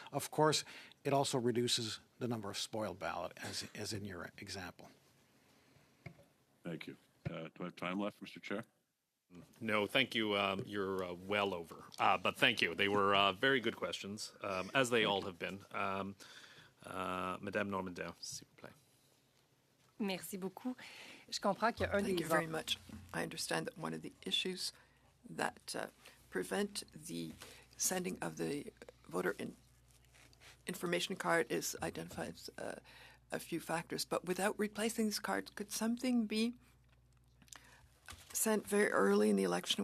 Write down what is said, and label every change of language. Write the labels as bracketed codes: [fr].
[en] Of course, it also reduces the number of spoiled ballot, as in your example. Thank you. Do I have time left, Mr. Chair? No, thank you. You're well over. But thank you. They were very good questions, as they all have been. [fr] Madame Normandin, s'il vous plaît. Merci beaucoup. Je comprends qu'il y a un [en] Thank [fr] des [en] you very much. I understand that one of the issues that prevent the sending of the voter information card is identified a few factors. But without replacing these cards, could something be sent very early in the election?